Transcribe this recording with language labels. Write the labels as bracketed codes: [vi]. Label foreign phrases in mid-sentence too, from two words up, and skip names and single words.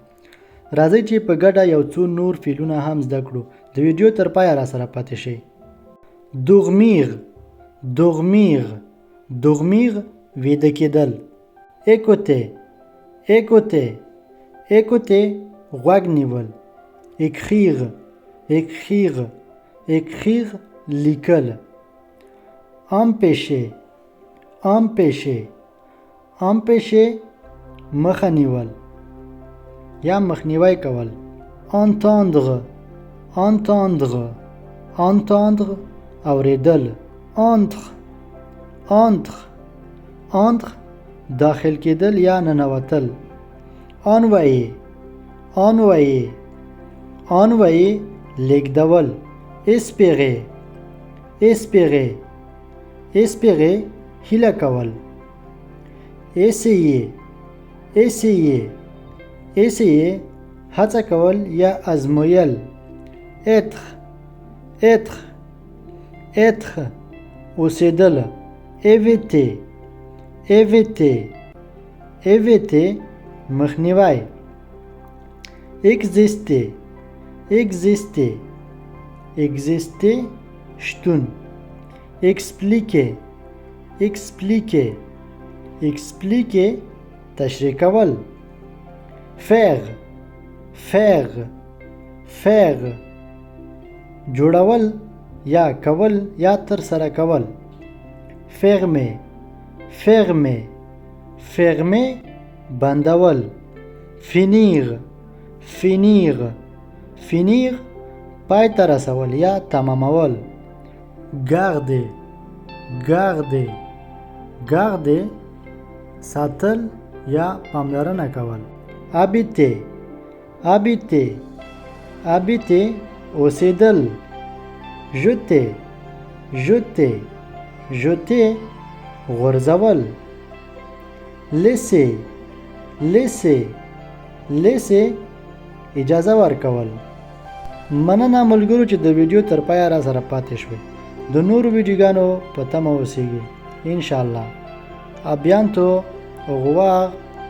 [ps] راځئ چې په ګډه یو څو نور فعلونه هم زده کړو. د ویډیو تر پایه راسره پاتې شئ. [fr] dormir dormir dormir [ps] ویده کېدل. [fr] écouter écouter écouter [ps] غوږ نیول. [fr] écrire écrire écrire لیکل. empêcher empêcher empêcher [ps] مخه نیول یا مخنیوی کول. [fr] entendre entendre entendre اوریدل. entre entre entre [ps] داخل کېدل یا ننوتل. [fr] envoyer envoyer envoyer لیږدول. espérer espérer espérer [ps] هیله کول. [fr] essayer essayer essayer [ps] هڅه کول یا ازمویل. [fr] être être être اوسېدل. éviter éviter éviter مخنیوی. exister exister exister شتون. expliquer expliquer expliquer [ps] تشریح کول. [fr] faire faire faire [ps] جوړول یا کول یا تر سره کول. [fr] fermer fermer fermer بندول. finir finir finir [ps] پای ته رسول یا تمامول. [fr] garder garder garder [ps] ساتل یا پاملرنه کول. [fr] habiter habiter habiter اوسېدل. jeter jeter jeter غورځول. laisser laisser laisser [ps] اجازه ورکول. مننه ملګرو چې د ویډیو تر پایه را سره پاتې شوي. د نورو ویډیوګانو په تمه اوسئ. انشاءالله. [fr] A bientôt. Au revoir.